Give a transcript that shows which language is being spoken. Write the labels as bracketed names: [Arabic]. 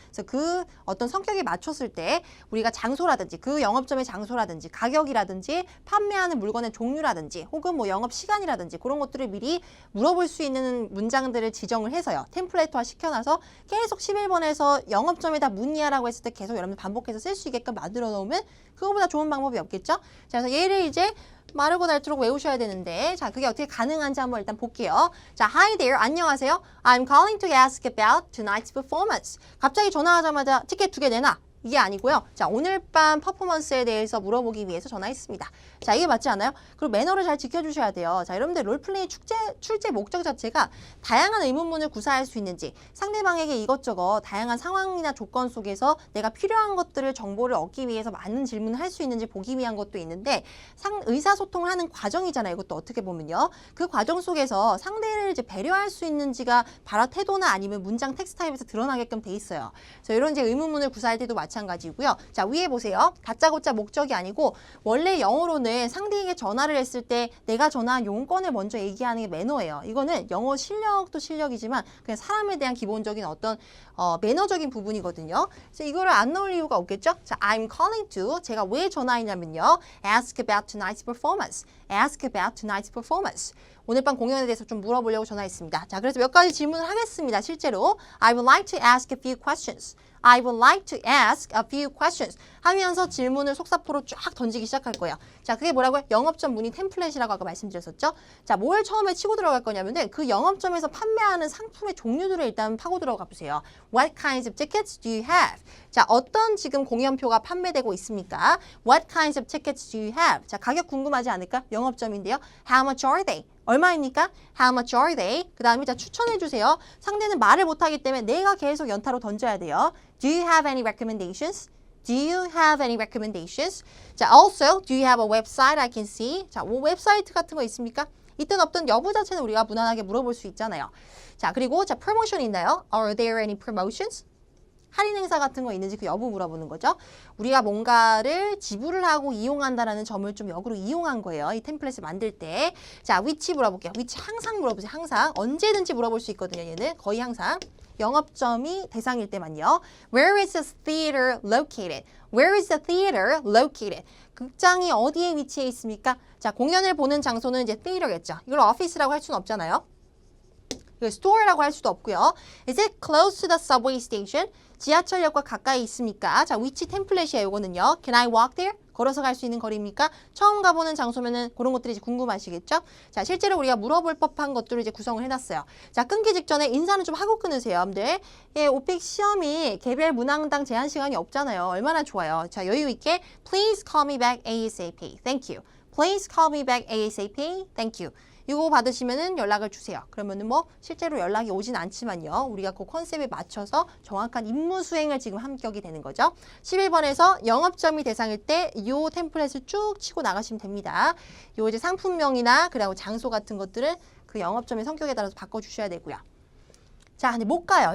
[Korean] 그래서 그 어떤 성격에 맞췄을 때 우리가 장소라든지 그 영업점의 장소라든지 가격이라든지 판매하는 물건의 종류라든지 혹은 뭐 영업 시간이라든지 그런 것들을 미리 물어볼 수 있는 문장들을 지정을 해서요. 템플레이트화 시켜놔서 계속 11번에서 영업점에다 문의하라고 했을 때 계속 여러분 반복해서 쓸 수 있게끔 만들어 놓으면 그거보다 좋은 방법이 없겠죠? 자, 그래서 얘를 이제 마르고 닳도록 외우셔야 되는데 자, 그게 어떻게 가능한지 한번 일단 볼게요. 자, [English] Hi there. [Korean] 안녕하세요. [English] I'm calling to ask about tonight's performance. [Korean] 갑자기 전화하자마자 티켓 2개 내놔. 이게 아니고요. 자, 오늘 밤 퍼포먼스에 대해서 물어보기 위해서 전화했습니다. 자, 이게 맞지 않아요? 그리고 매너를 잘 지켜주셔야 돼요. 자, 여러분들 롤플레이 출제 목적 자체가 다양한 의문문을 구사할 수 있는지 상대방에게 이것저것 다양한 상황이나 조건 속에서 내가 필요한 것들을 정보를 얻기 위해서 많은 질문을 할 수 있는지 보기 위한 것도 있는데 의사소통을 하는 과정이잖아요. 이것도 어떻게 보면요. 그 과정 속에서 상대를 이제 배려할 수 있는지가 바로 태도나 아니면 문장 텍스트 타입에서 드러나게끔 돼 있어요. 그래서 이런 이제 의문문을 구사할 때도 마찬가지고요. 자, 위에 보세요. 다짜고짜 목적이 아니고 원래 영어로는 상대에게 전화를 했을 때 내가 전화한 용건을 먼저 얘기하는 게 매너예요. 이거는 영어 실력도 실력이지만 그냥 사람에 대한 기본적인 어떤 매너적인 부분이거든요. 그래서 이거를 안 넣을 이유가 없겠죠? 자, [English] I'm calling to [Korean] 제가 왜 전화했냐면요. [English] Ask about tonight's performance. Ask about tonight's performance. [Korean] 오늘 밤 공연에 대해서 좀 물어보려고 전화했습니다. 자, 그래서 몇 가지 질문을 하겠습니다. [English] 실제로 I would like to ask a few questions. I would like to ask a few questions [Korean] 하면서 질문을 속사포로 쫙 던지기 시작할 거예요. 자, 그게 뭐라고요? 영업점 문의 템플릿이라고 아까 말씀드렸었죠? 자, 뭘 처음에 치고 들어갈 거냐면은 그 영업점에서 판매하는 상품의 종류들을 일단 파고 들어가 보세요. [English] What kinds of tickets do you have? [Korean] 자, 어떤 지금 공연표가 판매되고 있습니까? [English] What kinds of tickets do you have? [Korean] 자, 가격 궁금하지 않을까? 영업점인데요. [English] How much are they? [Korean] 얼마입니까? [English] How much are they? [Korean] 그 다음에 자, 추천해 주세요. 상대는 말을 못하기 때문에 내가 계속 연타로 던져야 돼요. [English] Do you have any recommendations? Do you have any recommendations? 자, also, do you have a website I can see? [Korean] 자, 뭐 웹사이트 같은 거 있습니까? 있든 없든 여부 자체는 우리가 무난하게 물어볼 수 있잖아요. 자, 그리고 자, promotion 있나요? [English] Are there any promotions? [Korean] 할인 행사 같은 거 있는지 그 여부 물어보는 거죠. 우리가 뭔가를 지불을 하고 이용한다라는 점을 좀 역으로 이용한 거예요. 이 템플릿을 만들 때. 자, 위치 물어볼게요. 위치 항상 물어보세요. 항상. 언제든지 물어볼 수 있거든요. 얘는 거의 항상. 영업점이 대상일 때만요. [English] Where is the theater located? Where is the theater located? [Korean] 극장이 어디에 위치해 있습니까? 자, 공연을 보는 장소는 이제 theater겠죠. 이걸 office라고 할 수는 없잖아요. 이걸 store라고 할 수도 없고요. [English] Is it close to the subway station? [Korean] 지하철역과 가까이 있습니까? 자, 위치 템플릿이에요. 이거는요. [English] Can I walk there? [Korean] 걸어서 갈 수 있는 거리입니까? 처음 가보는 장소면은 그런 것들이 이제 궁금하시겠죠? 자, 실제로 우리가 물어볼 법한 것들을 이제 구성을 해놨어요. 자, 끊기 직전에 인사는 좀 하고 끊으세요, 여러분들. 예, 오픽 시험이 개별 문항당 제한 시간이 없잖아요. 얼마나 좋아요. 자, 여유 있게 [English] Please call me back ASAP. Thank you. Please call me back ASAP. Thank you. [Korean] 이거 받으시면은 연락을 주세요. 그러면은 뭐 실제로 연락이 오진 않지만요. 우리가 그 컨셉에 맞춰서 정확한 임무 수행을 지금 합격이 되는 거죠. 11번에서 영업점이 대상일 때 이 템플릿을 쭉 치고 나가시면 됩니다. 요 이제 상품명이나 그리고 장소 같은 것들은 그 영업점의 성격에 따라서 바꿔주셔야 되고요. 자, 근데 못 가요.